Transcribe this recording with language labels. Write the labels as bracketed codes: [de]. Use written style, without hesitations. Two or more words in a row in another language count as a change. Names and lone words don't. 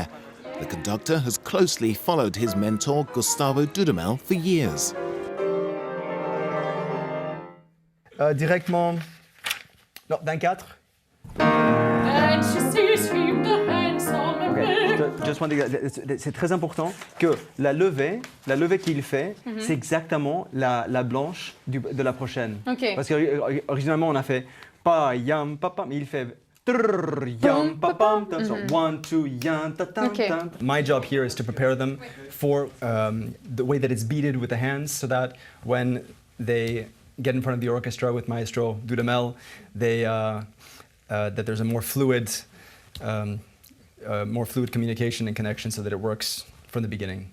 [en] The conductor has closely followed his mentor Gustavo Dudamel for years. [fr] Directement. Non, 24. [en] And she sees him, the handsome American. Just one thing, [fr] c'est très important que la levée qu'il fait, c'est exactement la blanche de la prochaine. [en] Okay. [fr] Parce qu'originalement, on a fait pa yam pa pam, il fait yam pa pam. [en] So 1, 2 yam ta tam tam. My job here is to prepare them for the way that it's beated with the hands, so that when they get in front of the orchestra with Maestro Dudamel, that there's a more fluid communication and connection, so that it works from the beginning.